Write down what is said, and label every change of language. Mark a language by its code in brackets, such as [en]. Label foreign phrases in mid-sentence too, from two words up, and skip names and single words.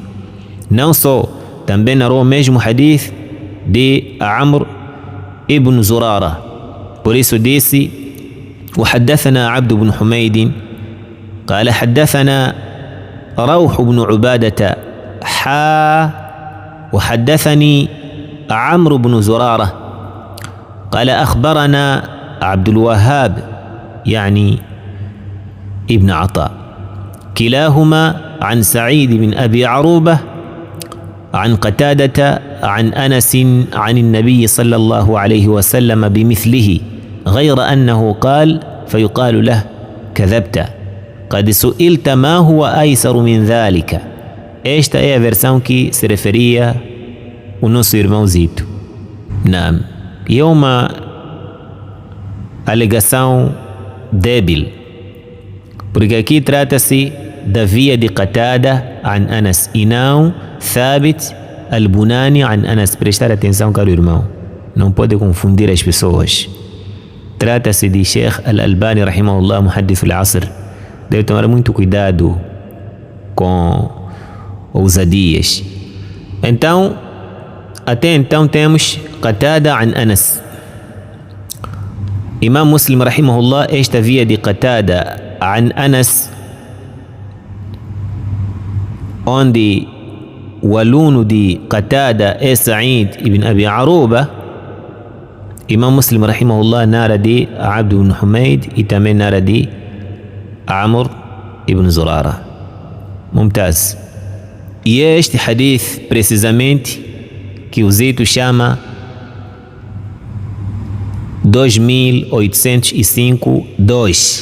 [pt] Não só, também narrou o mesmo hadith de Amr ibn Zurara. Por isso disse: [ar] وحدثنا عبد بن حميد قال حدثنا روح بن عبادة وحدثني عمرو بن زرارة قال أخبرنا عبد الوهاب يعني ابن عطاء كلاهما عن سعيد بن أبي عروبة عن قتادة عن أنس عن النبي صلى الله عليه وسلم بمثله غير أنه قال فيقال له: كذبت قد سئلت ما هو أيسر من ذلك. [pt] Esta é a versão que se referia o nosso irmão Zito. Não. E é uma alegação débil, porque aqui trata-se da via de Qatada an Anas e não Thabit al-Bunani an Anas. Prestar atenção, caro irmão, não pode confundir as pessoas. Trata-se de Sheikh al-Albani rahimahullah, [ar] محدث العصر. [pt] Deve tomar muito cuidado com ousadias. Então, até então temos Qatada an Anas. Imam Muslim rahimahullah, esta via de Qatada an Anas, onde o aluno de Qatada é Sa'id ibn Abi Aruba, Imam Muslim rahimahullah narra de Abd ibn Humayd e também narra de Amr ibn Zurara. Mumtaz. E é este hadith precisamente que o Zito chama 2805-2.